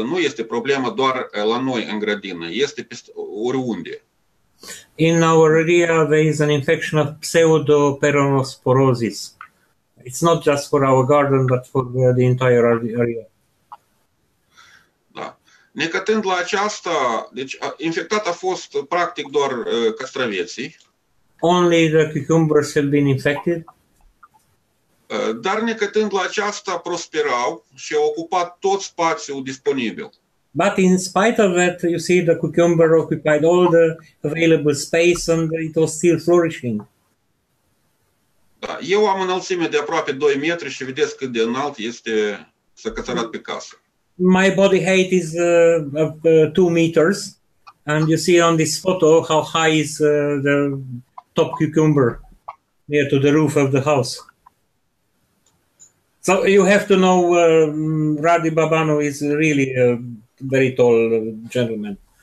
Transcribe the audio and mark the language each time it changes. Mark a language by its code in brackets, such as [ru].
[ro] Nu este problemă doar la noi în grădină, este oriunde. [en] In our area there is an infection of pseudoperonosporosis. It's not just for our garden, but for the entire area. [ro] Da. Necătând la aceasta, deci infectat a fost practic doar castraveții. [en] only the cucumbers have been infected. [ro] Dar necătând la aceasta prosperau și au ocupat tot spațiul disponibil. [en] But in spite of that, you see, the cucumber occupied all the available space and it was still flourishing. [ro] Da, eu am înălțime de aproape 2 metri și vedeți cât de înalt este săcățărat pe casă. [en] My body height is 2 meters, and you see on this photo how high is the top cucumber near to the roof of the house. So you have to know Radi Babanu is really a very tall gentleman.